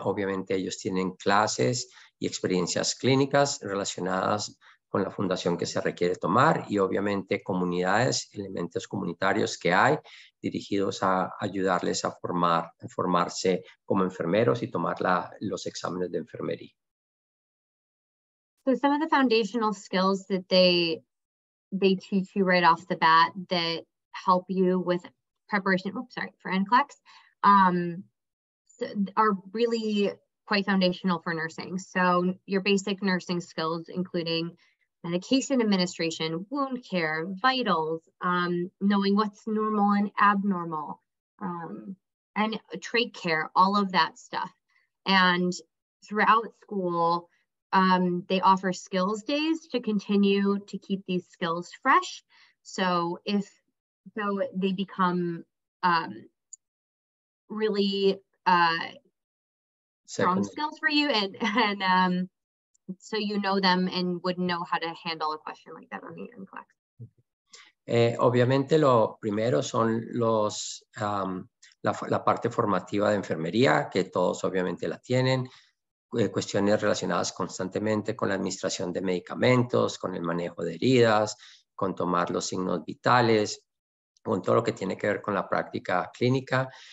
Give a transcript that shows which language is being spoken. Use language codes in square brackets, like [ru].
[es] Obviamente ellos tienen clases y experiencias clínicas relacionadas con la fundación que se requiere tomar y obviamente comunidades, elementos comunitarios que hay dirigidos a ayudarles a formarse como enfermeros y tomar los exámenes de enfermería. [en] So some of the foundational skills that they teach you right off the bat that help you with preparation, for NCLEX, are really quite foundational for nursing. So your basic nursing skills, including medication administration, wound care, vitals, knowing what's normal and abnormal, and trach care, all of that stuff. And throughout school, they offer skills days to continue to keep these skills fresh. So they become really strong skills for you, and so you know them and would know how to handle a question like that on the NCLEX. [es] Obviamente lo primero son la parte formativa de enfermería, que todos obviamente la tienen, cuestiones relacionadas constantemente con la administración de medicamentos, con el manejo de heridas, con tomar los signos vitales, con todo lo que tiene que ver con la práctica clínica.